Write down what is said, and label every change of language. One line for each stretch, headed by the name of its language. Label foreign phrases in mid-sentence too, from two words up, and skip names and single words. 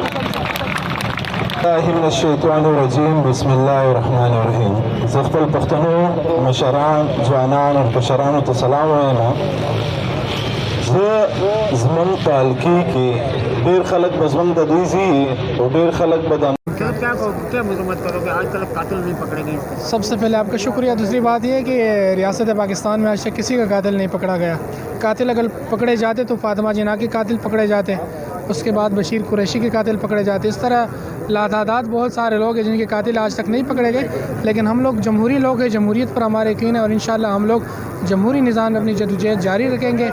Arabic: الله من الشیطان الرجیم، بسم الله الرحمن الرحیم.
Pashto: زه خپل پښتنو مشران، ځوانان او کشرانو ته سلام وایم. زه زمونږ په حلقې کې ډېر خلک به زمونږ د دوی ځي او ډېر خلک به د
Urdu: کیا مذمت کرو گے، آج تک قاتل نہیں پکڑے گئے? سب سے پہلے آپ کا شکریہ۔ دوسری بات یہ ہے کہ ریاست پاکستان میں آج تک کسی کا قاتل نہیں پکڑا گیا. قاتل اگر پکڑے جاتے تو فاطمہ جناح کے قاتل پکڑے جاتے، اس کے بعد بشیر قریشی کے قاتل پکڑے جاتے. اس طرح لاتعداد بہت سارے لوگ ہیں جن کے قاتل آج تک نہیں پکڑے گئے، لیکن ہم لوگ جمہوری لوگ ہیں، جمہوریت پر ہمارے یقین ہے اور ان شاء اللہ ہم لوگ جمہوری نظام میں اپنی جدوجہد جاری رکھیں گے.